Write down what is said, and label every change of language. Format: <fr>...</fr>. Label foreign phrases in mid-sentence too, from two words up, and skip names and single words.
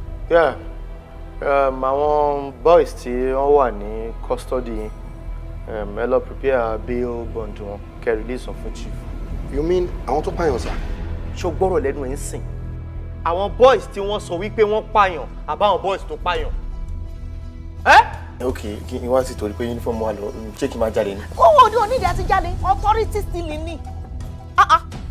<yo>Yeah. Um, àwọn boys tí wọ́n wà ní custody yín, um, ẹ lọ</yo> <en>prepare bail bond</en> <yo>wọn, kẹ́ release wọn fún chief.</yo> <en>You mean</en> <yo>àwọn tó pààyàn, sir? Ṣé o gbọ́rọ̀ lẹ́nu ẹ̀ ń sìn? Àwọn boys tí wọ́n sọ wípé wọ́n pààyàn, àbáwọn boys tó pààyàn? Ẹ́? Ok, kí n wá sí torí pé uniform wà lọ, ṣé kí n máa jáde ni? Kó wo ni onídìí àti jáde?</yo> <en>Authority still</en> <yo>ni. Ah, ah.</yo>